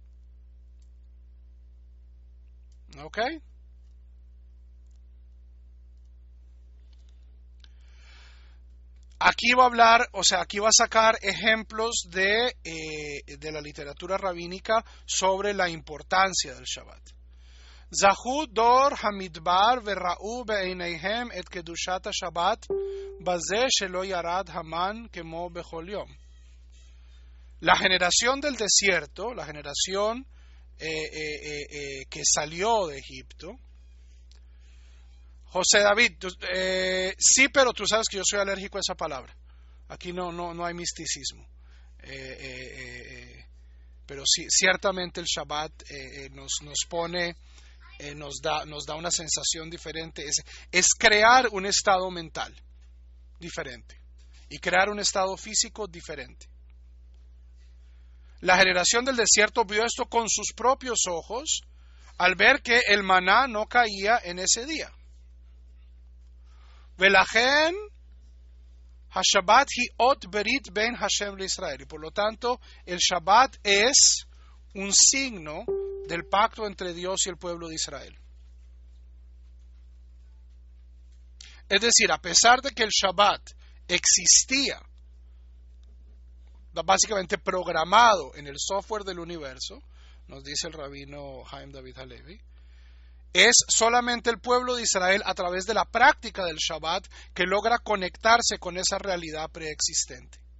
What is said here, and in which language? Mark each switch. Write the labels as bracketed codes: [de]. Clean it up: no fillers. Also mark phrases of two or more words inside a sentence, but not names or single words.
[es] ¿Ok? Aquí va a hablar, o sea, aquí va a sacar ejemplos de la literatura rabínica sobre la importancia del Shabbat. [he] זהו דור המדבר וראו בעיניהם את קדושת השבת בזה שלא ירד המן כמו בכל יום. [es] La generación del desierto, la generación que salió de Egipto. José David, sí, pero tú sabes que yo soy alérgico a esa palabra. Aquí no hay misticismo. Pero sí, ciertamente el Shabbat nos pone, nos da una sensación diferente. Es crear un estado mental diferente y crear un estado físico diferente. La generación del desierto vio esto con sus propios ojos al ver que el maná no caía en ese día. [he] ולכן השבת היא אות ברית בין השם לישראל. [es] Y por lo tanto, el Shabbat es un signo del pacto entre Dios y el pueblo de Israel. Es decir, a pesar de que el Shabbat existía, básicamente programado en el software del universo, nos dice el rabino Haim David Halevi, es solamente el pueblo de Israel a través de la práctica del Shabbat que logra conectarse con esa realidad preexistente.